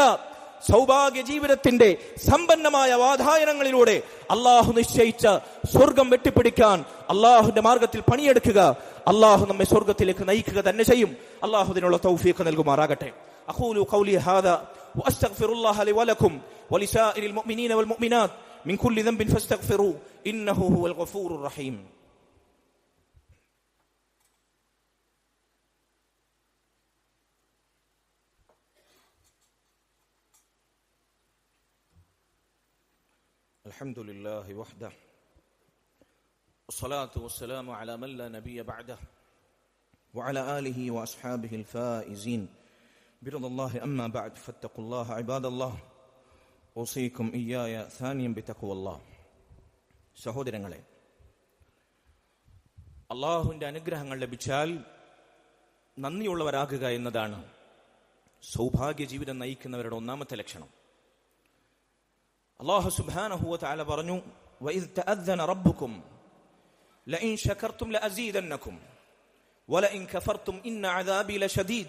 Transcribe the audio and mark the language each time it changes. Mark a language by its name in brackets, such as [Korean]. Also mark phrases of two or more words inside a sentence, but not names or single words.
[Malayalam] സൗഭാഗ്യ ജീവിതത്തിന്റെ സമ്പന്നമായ വാതായനങ്ങളിലൂടെ അള്ളാഹു നിശ്ചയിച്ച സ്വർഗം വെട്ടിപ്പിടിക്കാൻ അള്ളാഹുവിന്റെ മാർഗത്തിൽ പണിയെടുക്കുക. അള്ളാഹു നമ്മെ സ്വർഗത്തിലേക്ക് നയിക്കുക തന്നെ ചെയ്യും. അള്ളാഹു അതിനുള്ള തൗഫീഖ് നൽകുമാറാകട്ടെ. [Arabic] أقول قولي هذا وأستغفر الله لي ولكم ولسائر المؤمنين والمؤمنات من كل ذنب فاستغفروا إنه هو الغفور الرحيم. الحمد لله وحده والصلاة والسلام على من لا نبي بعده وعلى آله وأصحابه الفائزين برضا الله. أما بعد فاتقوا الله عباد الله أوصيكم إياي ثانيا بتقوى الله. [Malayalam] സഹോദരങ്ങളെ, അള്ളാഹുവിന്റെ അനുഗ്രഹങ്ങൾ ലഭിച്ചാൽ നന്ദിയുള്ളവരാകുക എന്നതാണ് സൗഭാഗ്യ ജീവിതം നയിക്കുന്നവരുടെ ഒന്നാമത്തെ ലക്ഷണം. [Arabic] الله سبحانه وتعالى പറഞ്ഞു, وإذ تأذن ربكم لئن شكرتم لأزيدنكم ولئن كفرتم إن عذابي لشديد.